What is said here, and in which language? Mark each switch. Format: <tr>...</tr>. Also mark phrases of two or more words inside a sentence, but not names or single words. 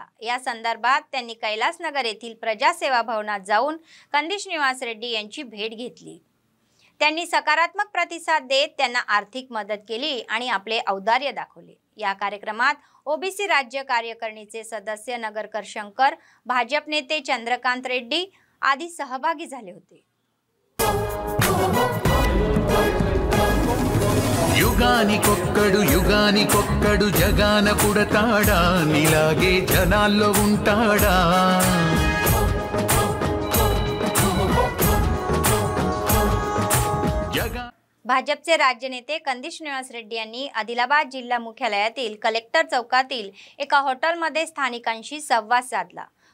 <mr>या संदर्भात त्यांनी कैलासनगर येथील प्रजासेवा भवनात जाऊन कंदी श्रीनिवास रेड्डी यांची भेट घेतली. त्यांनी सकारात्मक प्रतिसाद देत त्यांना आर्थिक मदत केली आणि आपले औदार्य दाखवले. या कार्यक्रमात ओबीसी राज्य कार्यकारिणीचे सदस्य नगरकर शंकर, भाजप नेते चंद्रकांत रेड्डी आदी सहभागी झाले होते.</mr> <te>యుగానికొక్కడు జగాన పుడతాడా నీలాగే జనాల్లో ఉంటాడా.</te> <mr>भाजपचे राज्य नेते कंदी श्रीनिवास रेड्डी यांनी आदिलाबाद जिल्हा मुख्यालयातील कलेक्टर चौकातील एका हॉटेलमध्ये स्थानिकांशी संवाद साधला.</mr>